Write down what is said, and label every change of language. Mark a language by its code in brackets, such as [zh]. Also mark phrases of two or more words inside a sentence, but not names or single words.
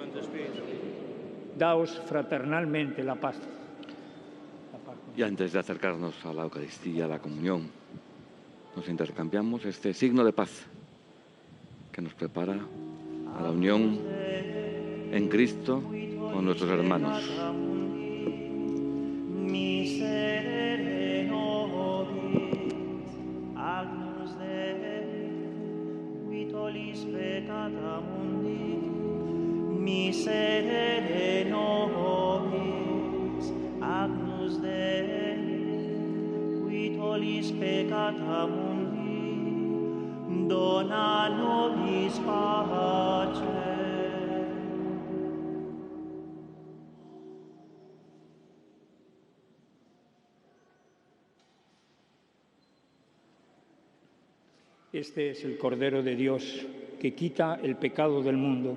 [es] Daos fraternalmente la paz. Y antes de acercarnos a la Eucaristía, a la comunión, nos intercambiamos este signo de paz que nos prepara a la unión en Cristo con nuestros hermanos. [la] Miserere nobis, Agnus Dei, qui tollis peccata mundi, dona nobis pace. [es] Este es el Cordero de Dios, que quita el pecado del mundo.